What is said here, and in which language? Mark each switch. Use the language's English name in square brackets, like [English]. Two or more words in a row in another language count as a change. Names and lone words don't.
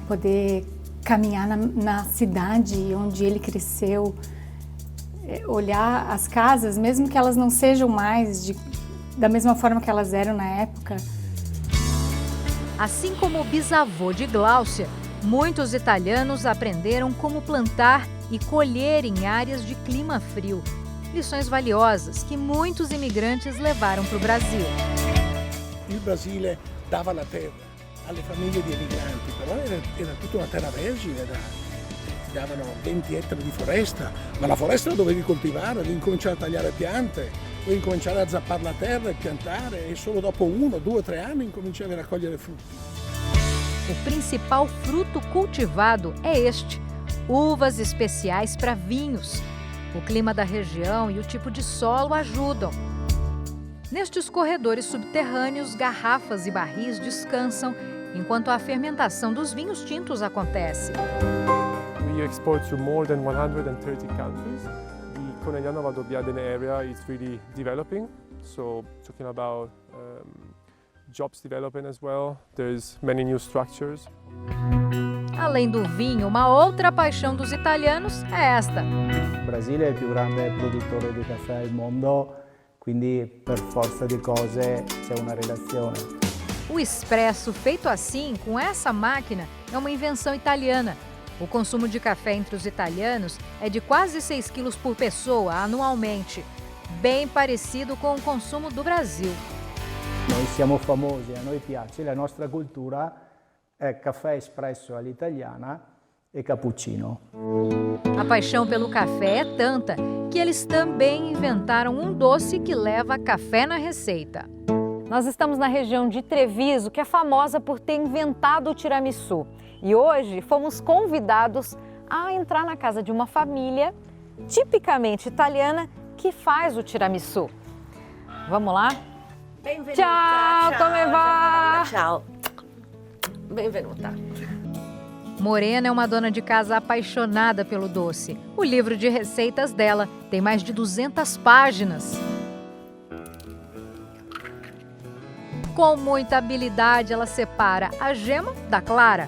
[Portuguese] Poder caminhar na cidade onde ele cresceu, olhar as casas, mesmo que elas não sejam mais da mesma forma que elas eram na época. Assim como o bisavô de Gláucia, muitos italianos aprenderam como plantar e colher em áreas de clima frio. Lições valiosas que muitos imigrantes levaram para o Brasil. [Italian] Il Brasile dava la terra alle famiglie di emigranti, però era tutta una terra vergine, ti davano 20 ettari di foresta, ma la foresta la dovevi coltivare, devi cominciare a tagliare piante, devi cominciare a zappare la terra e piantare e solo dopo 1, 2, 3 anni incominciavi a raccogliere frutti. [Portuguese] O principal fruto cultivado é este, uvas especiais para vinhos. O clima da região e o tipo de solo ajudam. Nestes corredores subterrâneos, garrafas e barris descansam enquanto a fermentação dos vinhos tintos acontece. [English] We export to more than 130 countries. The Conegliano Valdobbiadene area is really developing, so talking about jobs developing as well. There's many new structures. [Portuguese] Além do vinho, uma outra paixão dos italianos é esta. [Italian] Il Brasile è il più grande produttore di caffè al mondo, quindi per forza di cose c'è una relazione. [Portuguese] O espresso feito assim, com essa máquina, é uma invenção italiana. O consumo de café entre os italianos é de quase 6 quilos por pessoa anualmente, bem parecido com o consumo do Brasil. [Italian] Noi siamo famosi, a noi piace, la nostra cultura è caffè espresso all'italiana e cappuccino. [Portuguese] A paixão pelo café é tanta que eles também inventaram um doce que leva café na receita. Nós estamos na região de Treviso, que é famosa por ter inventado o tiramisu. E hoje fomos convidados a entrar na casa de uma família tipicamente italiana que faz o tiramisu. Vamos lá? [Italian] Benvenuta. Ciao, come va? Ciao. Benvenuta. [Portuguese] Morena é uma dona de casa apaixonada pelo doce. O livro de receitas dela tem mais de 200 páginas. Com muita habilidade, ela separa a gema da clara.